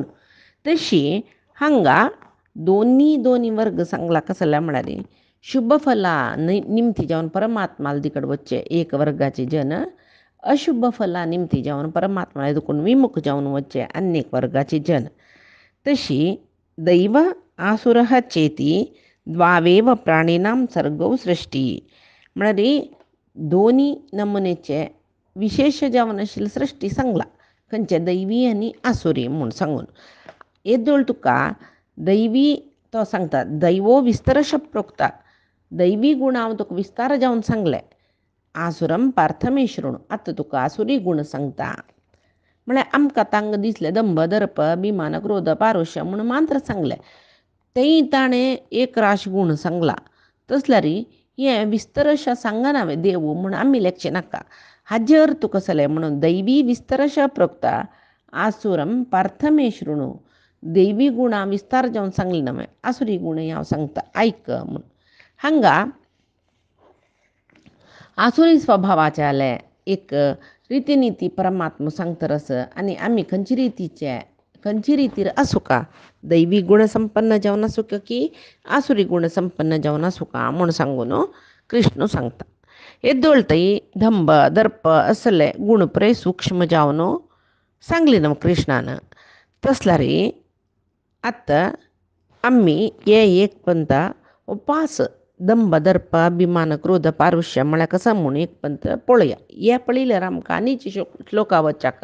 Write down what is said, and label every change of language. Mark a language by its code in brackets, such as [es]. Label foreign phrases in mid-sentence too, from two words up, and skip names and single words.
[kok] तशी हांगा दोनी वर्ग सांगला कसले म्हळ्यार शुभ फला निमती जावन परमात्माले दिकड वच्चे एक वर्गाचे जन, अशुभ फला निमती जावन परमात्माले दुखून विमुख जावन वच्चे अन्य वर्गाचे जन. तशी [sa] दैव आसुरः चेती द्वावेव प्राणिनां सर्गौ [kok] सृष्टी म्हळ्यार दोनी नमुनेचे विशेष जावन आशिल्ली सृश्टी सांगला खंयचे दैवी आनी आसुरी म्हूण सांगून. येदोळ तुका दैवी तो सांगता [sa] दैवो विस्तरश प्रोक्ता, [kok] दैवी गुण हांव तुका विस्तार जावन सांगले, [sa] आसुरम पार्थ मे शृणु. [kok] आतां तुका आसुरी गुण सांगता म्हळ्यार आमकां तांकां दिसलें दंभ दर्प अभिमान क्रोध पारुश्य म्हूण मात्र सांगले, तेय ताणें एक राश गुण सांगला. तसल्यार हें विस्तरश सांगना देव म्हूण आमी लेखचें नाका. हाजे अर्थ कसले म्हणून [sa] दैवी विस्तरश प्रोक्ता आसुरम पार्थ मे शृणु. [kok] दैवी गुण हांव विस्तार जावन सांगले न्हय, आसुरी गुण हांव सांगता, ऐक म्हूण. हांगा आसुरी स्वभावाचे आले एक रितीनिती परमात्म सांगतर असं आणि आम्ही खंयची रितीर असू का दैवी गुणसंपन्न जावन असू का की आसुरी गुणसंपन्न जावन असू का म्हूण सांगून कृष्ण सांगता एद्दोळतई धंब दर्प असले गुणप्रय सूक्ष्म जावन सांगली नम कृष्णानं तसला रे आता आम्ही ये एक पंत उपास दंभ दर्प अभिमान क्रोध पारुष्य म्हळ्या कसं म्हणून एक पंत पळया या पळील्यार आमकां आनीची श्लोका वच्चाक